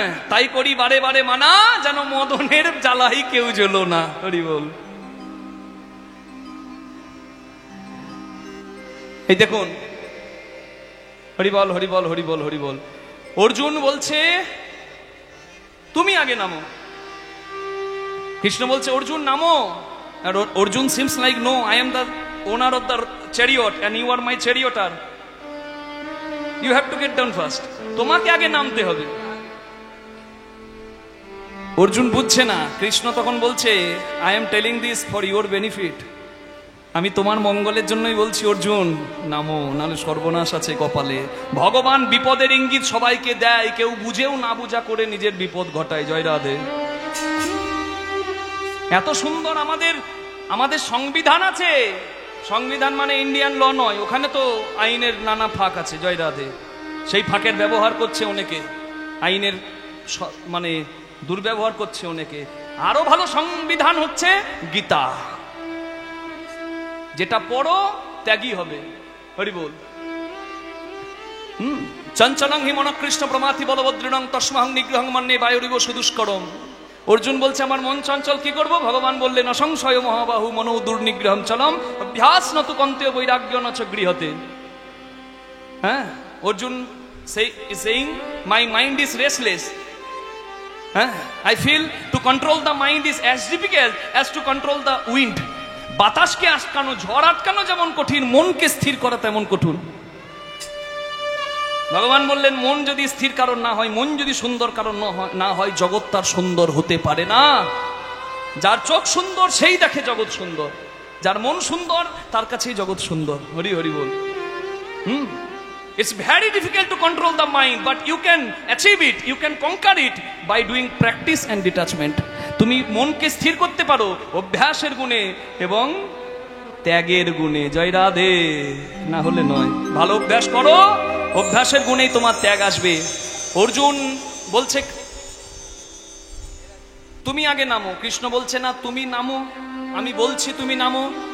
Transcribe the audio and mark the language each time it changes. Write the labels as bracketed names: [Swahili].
[Bangla] তাই করি বারে বারে মানা, যেন মদনের জ্বালাই কেউ জ্বলো না। হরি বল। এই দেখুন, হরি বল হরি বল হরি বল হরি বল। অর্জুন বলছে তুমি আগে নামো। কৃষ্ণ বলছে অর্জুন নামো, [English] And Arjun seems like, no, I am the owner of the chariot and you are my charioteer. You have to get down first. [Bangla] তোমাকে আগে নামতে হবে। অর্জুন বুঝছে না। কৃষ্ণ তখন বলছে, [English] I am telling this for your benefit. [Bangla] আমি তোমার মঙ্গলের জন্যই বলছি অর্জুন, নামো, নাহলে সর্বনাশ আছে কপালে। ভগবান বিপদের ইঙ্গিত সবাইকে দেয়, কেউ বুঝেও না বুঝা করে নিজের বিপদ ঘটায়। জয় রাধে। এত সুন্দর আমাদের সংবিধান আছে। সংবিধান মানে ইন্ডিয়ান ল নয়, ওখানে তো আইনের নানা ফাঁক আছে। জয় রাধে। সেই ফাঁকের ব্যবহার করছে অনেকে, আইনের মানে দুর্ব্যবহার করছে অনেকে। আরো ভালো সংবিধান হচ্ছে গীতা, যেটা পড়ো ত্যাগী হবে। হরি বল। [Sanskrit] চঞ্চলং হি মন কৃষ্ণ প্রমাথি বলবদ্রীণং তস্মাহং নিগ্রহং মন্যে বায়ুরিব সুদুষ্করম। [Bangla] অর্জুন বলছে আমার মন চঞ্চল, কি করব? ভগবান বললেন [Sanskrit] অসংশয় মহাবাহু মনো দুর্নিগ্রহম চলম অভ্যাস নতু কন্তেয় বৈরাগ্য নচ গৃহতে। [English] হ্যাঁ, Arjun saying my mind is restless. I feel to control the mind is as difficult as to control the wind. [Bangla] বাতাসকে আটকানো, ঝড় আটকানো যেমন কঠিন, মনকে স্থির করা তেমন কঠিন। ভগবান বললেন মন যদি স্থির কারণ না হয়, মন যদি সুন্দর কারণ না হয়, জগৎ তার সুন্দর হতে পারে না। যার চোখ সুন্দর সেই দেখে জগৎ সুন্দর, যার মন সুন্দর তার কাছেই জগৎ সুন্দর। হরি হরি বল। [English] It's very difficult to control the mind, but you can achieve it, you can conquer it by doing practice and detachment. [Bangla] তুমি মনকে স্থির করতে পারো অভ্যাসের গুণে এবং ত্যাগের গুণে। জয় রাধে। না হলে নয়। ভালো অভ্যাস করো, অভ্যাসের গুণেই তোমার ত্যাগ আসবে। অর্জুন বলছে তুমি আগে নামো, কৃষ্ণ বলছে না তুমি নামো, আমি বলছি তুমি নামো।